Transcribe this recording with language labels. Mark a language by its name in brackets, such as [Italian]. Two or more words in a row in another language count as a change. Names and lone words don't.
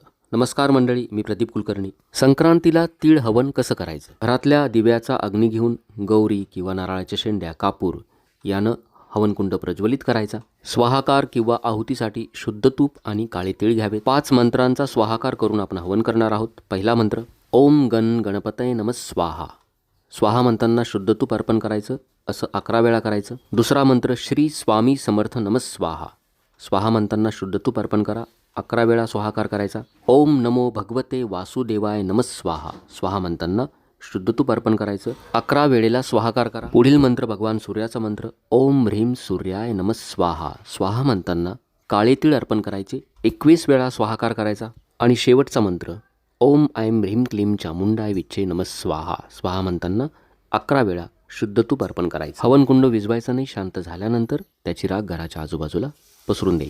[Marathi] नमस्कार मंडळी, मी प्रदीप कुलकर्णी. संक्रांतीला तीळ हवन कसं करायचं? घरातल्या दिव्याचा अग्नी घेऊन गौरी किंवा नारळाच्या शेंड्या, कापूर यानं हवनकुंड प्रज्वलित करायचा. स्वाहाकार किंवा आहुतीसाठी शुद्ध तूप आणि काळे तीळ घ्यावे. 5 मंत्रांचा स्वाहाकार करून आपण हवन करणार आहोत. पहिला मंत्र [Sanskrit] ओम गण गणपतये नमः स्वाहा. [Marathi] स्वाहा म्हणताना शुद्ध तूप अर्पण करायचं, असं 11 वेळा करायचं. दुसरा मंत्र [Sanskrit] श्री स्वामी समर्थ नमः स्वाहा. [Marathi] स्वाहा म्हणताना शुद्ध तूप अर्पण करा, 11 वेळा स्वाहाकार करायचा. [Sanskrit] ओम नमो भगवते वासुदेवाय नमः स्वाहा. [Marathi] स्वाहा म्हणताना शुद्ध तूप अर्पण करायचं, 11 वेळेला स्वाहाकार करा. पुढील मंत्र भगवान सूर्याचा मंत्र [Sanskrit] ओम ह्रीम सूर्याय नमः स्वाहा. [Marathi] स्वाहा म्हणताना काळे तीळ अर्पण करायचे, 21 वेळा स्वाहाकार करायचा. आणि शेवटचा मंत्र [Sanskrit] ओम ऐं ह्रीम क्लीम चामुंडाय विच्चे नमः स्वाहा. [Marathi] स्वाहा म्हणताना 11 वेळा शुद्ध तूप अर्पण करायचं. हवनकुंड विझवायचं नाही. शांत झाल्यानंतर त्याची राख घराच्या आजूबाजूला पसरून द्यायची.